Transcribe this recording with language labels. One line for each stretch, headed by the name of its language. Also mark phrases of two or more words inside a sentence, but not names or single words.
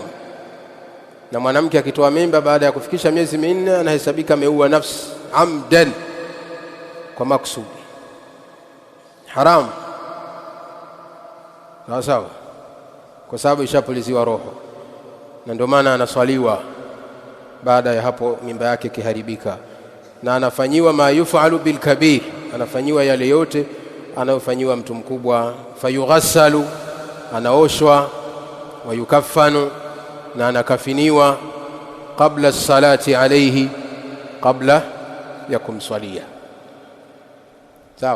Swahili: Na mwanamke akitoa mimba baada ya kufikisha miezi minne, anahesabika ameua nafsi amdan, kwa maksudi, haramu. Sawa sawa, kwa sababu ishapuliziwa roho, na ndio maana anaswaliwa baada ya hapo mimba yake kiharibika, na anafanyiwa
Arabic: ما يفعل بالكبير,
Swahili: anafanyiwa yale yote anayofanyiwa mtu mkubwa. Fayughassalu, anaoshwa.
Arabic: ويكفن,
Swahili: na anakafiniwa.
Arabic: قبل الصلاة عليه,
Swahili: kabla ya kumswalia. Sawa.